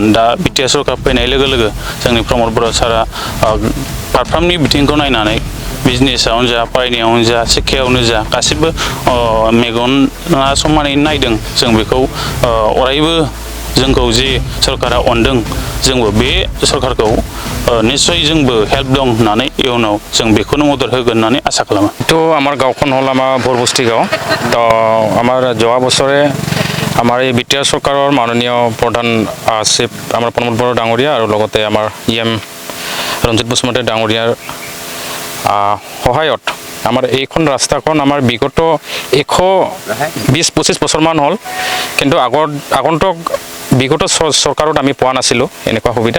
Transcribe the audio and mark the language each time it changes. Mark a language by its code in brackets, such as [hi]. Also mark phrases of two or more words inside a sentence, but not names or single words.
[brx] दा बिटिआर सरकार फैनाय लोगो लोगो जोंनि प्रमोद बर' सारा फारफ्रोमनि बिथिंखौ नायनानै बिजनेसावनो जा, फरायनायावनो जा, शिक्षायावनो जा गासिबो मेगना समानै नायदों। जों बेखौ अरायबो जोंखौ जे सरकारा अनदों, जोंबो बे सरकारखौ निश्चय जोंबो हेल्प दं होननानै इयुनाव जों बेखौनो मदद होगोन होननानै आसा खालामो। [as] তো আমাৰ গাঁওখন হ'ল আমাৰ বৰবস্তি গাঁও। তো আমাৰ যোৱা বছৰে আমাৰ এই বিটিআৰ চৰকাৰৰ মাননীয় প্ৰধান চিফ আমাৰ প্ৰমোদ বড়ো ডাঙৰীয়া আৰু লগতে আমাৰ ইএম ৰঞ্জিত বসুমতাৰী ডাঙৰীয়াৰ সহায়ত আমাৰ এইখন ৰাস্তাখন আমাৰ বিগত 120-25 বছৰমান হ'ল, কিন্তু আগন্তুক বিগত চৰকাৰত আমি পোৱা নাছিলোঁ এনেকুৱা সুবিধা।